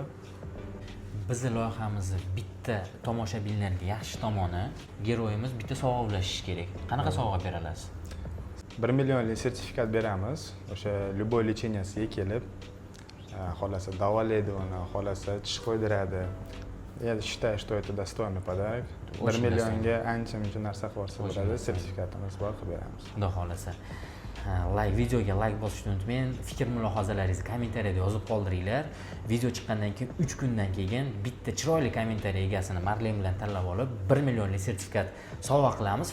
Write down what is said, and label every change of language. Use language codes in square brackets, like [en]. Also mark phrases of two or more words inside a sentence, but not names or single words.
[uz] Bizning loyihamizni bitta tomoshabinlarga yaxshi tomoni, geroyimiz bitta sovg'a ulashishi kerak. Qanaqa sovg'a bera olasiz? 1 millionlik sertifikat beramiz. O'sha любой lecheniyaga kelib, xolasa davolaydi uni, xolasa tish qo'ydiradi. [ru] Я считаю, что это достойный подарок. [uz] 1 millionga ancha-muncha narsa qilsa bo'ladi, sertifikatimiz bor, qilib beramiz. Xudo xolasa. Videoga like bosishni unutmang. Fikr mulohazalaringizni kommentariyada yozib qoldiringlar. Video chiqqandan keyin 3 kundan keyin bitta chiroyli kommentariy egasini Marlen bilan tanlab olib 1 millionlik sertifikat sovg'a qilamiz.